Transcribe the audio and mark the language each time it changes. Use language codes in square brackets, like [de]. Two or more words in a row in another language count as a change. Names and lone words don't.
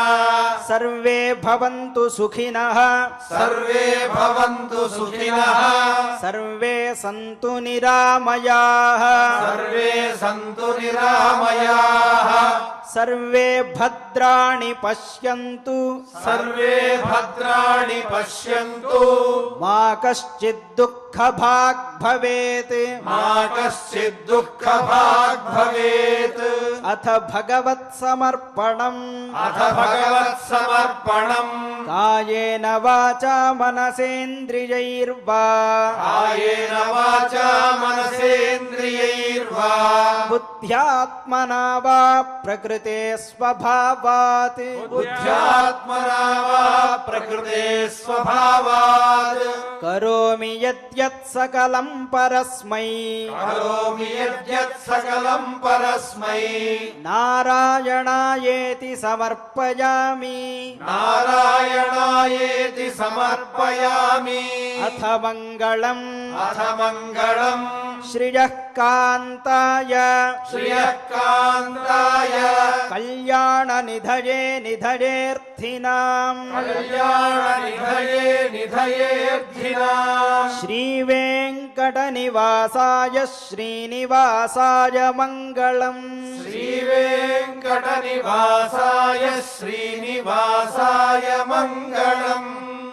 [sa] సర్వే భవంతు సుఖినః సర్వే భవంతు సుఖినః సర్వే సంతు నిరామయాః సర్వే సంతు నిరామయాః సర్వే భద్రాణి పశ్యంతు सर्वे भद्राणि पश्यन्तु మా కశ్చిద్ దుఃఖ భాగ్ భవేత్ मा कश्चित् दुःखभाग् भवेत् అథ భగవత్ సమర్పణం अथ भगवत्समर्पणम् కాయేన వాచా మనసేంద్రియైర్వా कायेन वाचा मनसेन्द्रियैर्वा బుద్ధ్యాత్మనా వా ప్రకృతే స్వభావాత్ बुद्ध्यात्मना वा प्रकृते स्वभावात् కరోమి యద్యత్ సకలం పరస్మై करोमि यद्यत् सकलम् परस्मै నారాయణాయేతి సమర్పయామి नारायणायेति समर्पयामि అథ మంగళం अथ मङ्गलम् శ్రియః కాంతాయ श्रियः कान्ताय కళ్యాణ నిధయే నిధయేర్థినాం कल्याणनिधये निधयेऽर्थिनाम् శ్రీ వెంకట నివాసాయ శ్రీనివాసాయ మంగళం श्रीवेङ्कटनिवासाय श्रीनिवासाय मङ्गलम्